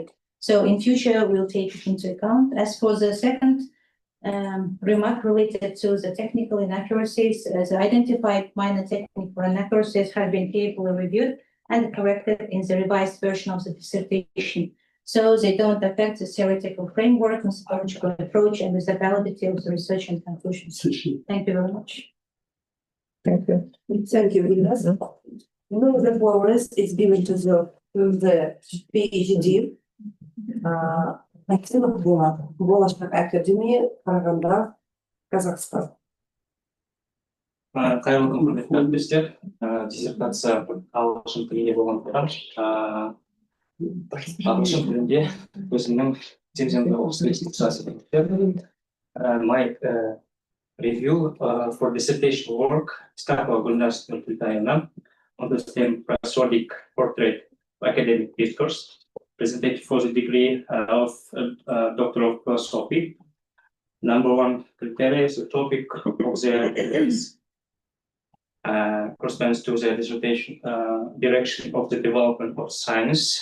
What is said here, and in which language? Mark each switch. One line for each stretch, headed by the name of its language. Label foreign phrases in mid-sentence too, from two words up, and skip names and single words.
English: So in future, we'll take it into account. As for the second remark related to the technical inaccuracies, as identified minor technical inaccuracies have been carefully reviewed and corrected in the revised version of the dissertation, so they don't affect the theoretical framework, methodological approach, and the validity of the research and conclusions. Thank you very much. Thank you. Thank you, Vilnius. Now the floor is given to the PhD.
Kazakh: Максимов Болашақ Академия, Қарағанды, Қазақстан. Қайырлы күн, құрметті әріптестер. Диссертация ағылшын тілінде болғандықтан, ағылшын тілінде өзімнің теземді оқып
English: My review for dissertation work
Kazakh: Искакова Г.Н.
English: on the theme Prosodic Portrait of Academic Discourse, presented for the degree of Doctor of Philosophy. Number one criteria is the topic of the corresponds to the dissertation direction of the development of science.